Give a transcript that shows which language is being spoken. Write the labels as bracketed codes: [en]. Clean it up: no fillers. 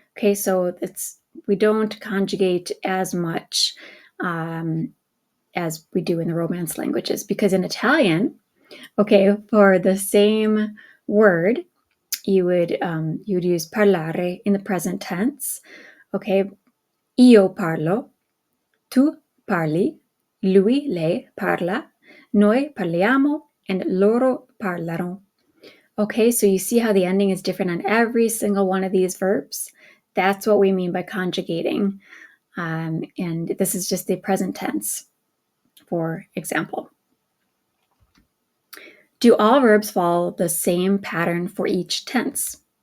[en] Okay, so we don't conjugate as much as we do in the Romance languages, because in Italian, okay, for the same word, you would use parlare in the present tense. [it] Okay, io parlo, tu parli, lui, lei parla, noi parliamo, and loro parlano. [en] Okay, so you see how the ending is different on every single one of these verbs? That's what we mean by conjugating. And this is just the present tense, for example. Do all verbs follow the same pattern for each tense?